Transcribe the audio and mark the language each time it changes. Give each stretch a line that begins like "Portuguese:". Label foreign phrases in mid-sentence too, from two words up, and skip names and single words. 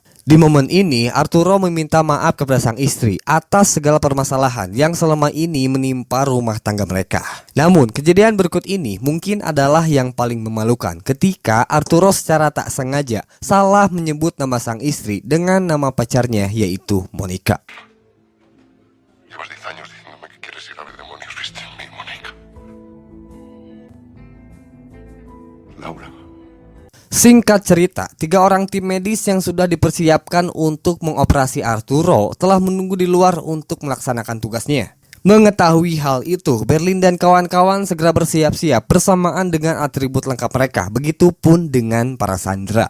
Indonesian: Di momen ini, Arturo meminta maaf kepada sang istri atas segala permasalahan yang selama ini menimpa rumah tangga mereka. Namun, kejadian berikut ini mungkin adalah yang paling memalukan ketika Arturo secara tak sengaja salah menyebut nama sang istri dengan nama pacarnya yaitu Monica.
Spanish: Llevas 10 años diciéndome que quieres ir a ver demonios. ¿Viste en mí, Mónica? Laura.
Indonesian: Singkat cerita, 3 orang tim medis yang sudah dipersiapkan untuk mengoperasi Arturo telah menunggu di luar untuk melaksanakan tugasnya. Mengetahui hal itu, Berlin dan kawan-kawan segera bersiap-siap bersamaan dengan atribut lengkap mereka, begitupun dengan para sandera.